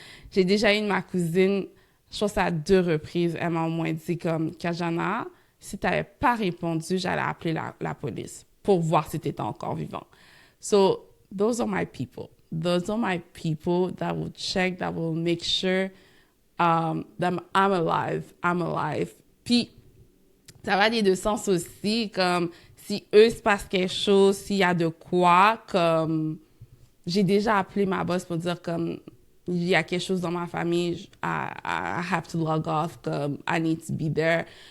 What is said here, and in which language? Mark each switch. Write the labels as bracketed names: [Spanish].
[French] J'ai déjà eu ma cousine, je pense à 2 reprises, elle m'a au moins dit comme, Kajana, si tu n'avais pas répondu, j'allais appeler la police pour voir si tu étais encore vivant. [English] So, those are my people. Those are my people that will check, that will make sure that I'm alive. [French] Puis, ça va des 2 sens aussi, comme si eux se passe quelque chose, s'il y a de quoi, comme j'ai déjà appelé ma boss pour dire comme il y a quelque chose dans ma famille, [English] I have to log off, [French] comme [English] I need to be there.